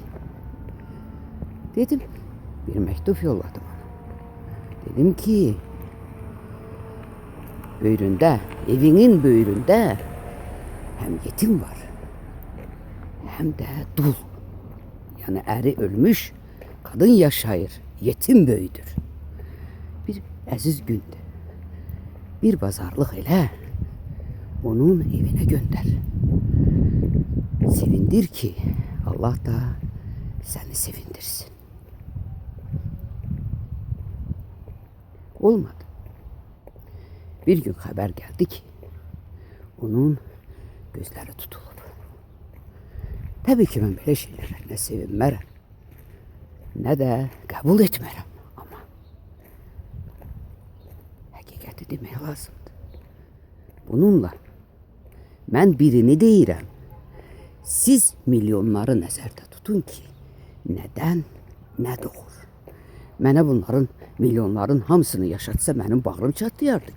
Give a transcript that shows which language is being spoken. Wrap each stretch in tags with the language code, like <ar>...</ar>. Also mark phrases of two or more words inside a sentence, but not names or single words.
<tr>Dedim, bir mektup yolladım ona. Dedim ki, böyründə, evinin böyründə hem yetim var, hem de dul. Yani eri ölmüş, kadın yaşayır, yetim böyüdür.</tr> <az>Bir əziz gündür. Bir bazarlıq elə, onun evine gönder.</az> <tr>Sevindir ki Allah da seni sevindirsin. Olmadı. Bir gün haber geldi ki onun gözleri tutulub. Tabii ki ben böyle şeylere ne sevinmərəm, ne de kabul etmərəm.</tr> <az>Ama hakikati demək lazımdır. Bununla ben birini deyirəm. Siz milyonları nəzərdə tutun ki, nədən nə doğur. Mənə bunların, milyonların hamısını yaşatsa mənim bağrım çatlayardı ki.</az>